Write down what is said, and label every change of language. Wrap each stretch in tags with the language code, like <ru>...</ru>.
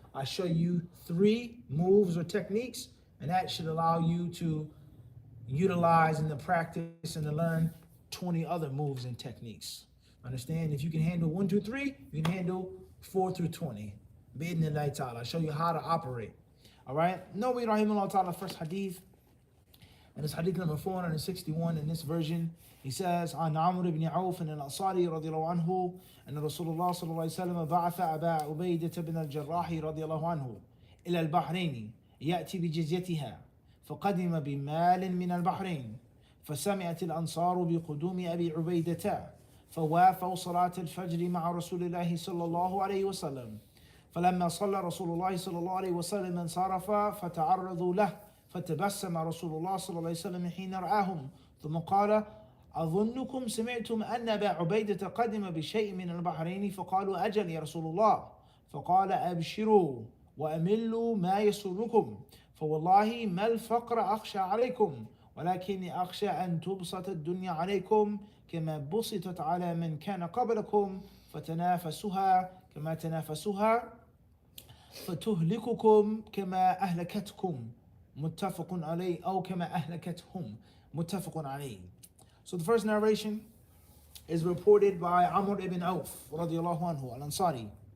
<en>I show you 3 moves or techniques, and that should allow you to utilize in the practice and to learn 20 other moves and techniques. Understand? If you can handle 1, 2, 3, you can handle 4 through 20. Bi'idhnillahi ta'ala. I'll show you how to operate. All right? Nawawi rahimahullah ta'ala, first hadith. And it's hadith number 461 in this version. He says,</en> <ar>عن عمرو بن عوف الأنصاري رضي الله عنه أن رسول الله صلى الله عليه وسلم بعث أبا عبيدة بن الجراح رضي الله عنه إلى البحرين يأتي بجزيتها فقدم بمال من البحرين فسمعت الأنصار بقدوم أبي عبيدة فوافوا صلاة الفجر مع رسول الله صلى الله عليه وسلم فلما صلى رسول الله صلى الله عليه وسلم انصرف فتعرضوا له فتبسم رسول الله صلى الله عليه وسلم حين رآهم ثم قال أظنكم سمعتم أن أبا عبيدة قدم بشيء من البحرين فقالوا أجل يا رسول الله فقال أبشروا وأملوا ما يسركم فوالله ما الفقر أخشى عليكم ولكني أخشى أن تبسط الدنيا عليكم كما بسطت على من كان قبلكم فتنافسها كما تنافسها فتهلككم كما أهلكتكم متفق عليه أو كما أهلكتهم متفق عليه.</ar> <en>So the first narration is reported by Amr ibn Auf radiallahu anhu al-Ansari.</en>